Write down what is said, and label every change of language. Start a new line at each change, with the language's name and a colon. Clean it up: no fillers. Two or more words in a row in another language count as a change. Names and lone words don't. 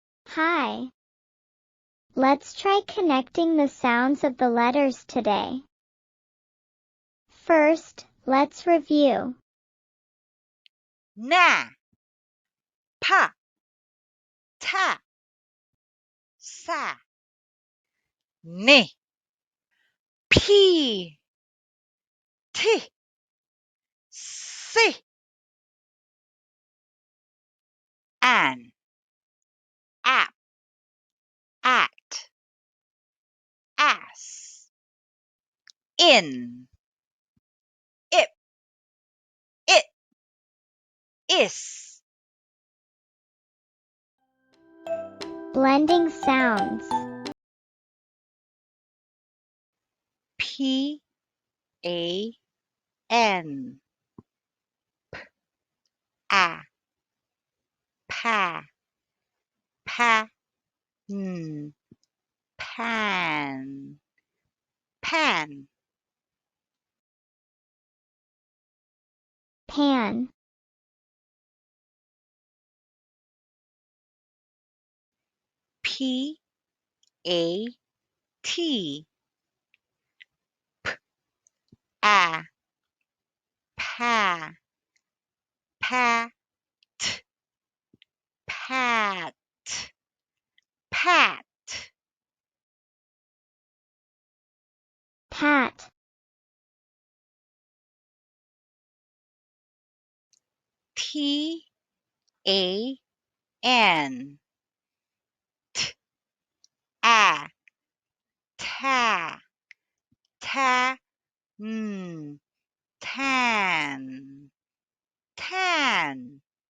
English: Hi. Let's try connecting the sounds of the letters today. First, let's review. Na, pa, ta, sa, ni, pi, ti, si, an, ap, at, as, in, ip, it, is. Blending sounds. P, A, N, a, pa, pa, n, pan, pan. Pan. P, A, T, a, pa, pat, pat, pat. Pat. T, A, N, t, a, ta, ta, tan, tan.